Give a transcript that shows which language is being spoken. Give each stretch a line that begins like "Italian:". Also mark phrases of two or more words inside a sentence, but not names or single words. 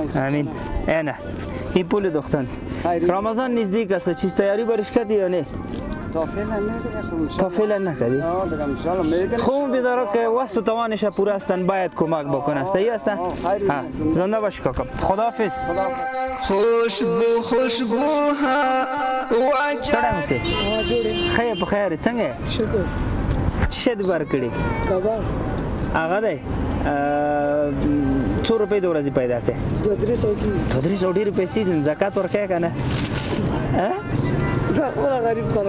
Persian: امین اینا این پول دختن رمضان نزدیک است چیز تیاری برش کردی یا نه تا فعلا نکردی؟ خوب بیداره که وست و توانش پوره هستن باید کمک بکنه صحیح است؟ زنده باش کاکا خداحافظ خوشبو خوشبو ها
Pashto: تړه مسی خیر په خیر څنګه شکر څه دې ورکړي کباب هغه دی 2 روپۍ د ورځې پیدا کړې 200 ډېرې پیسې دي زکات ورکوې که نه غریب خلک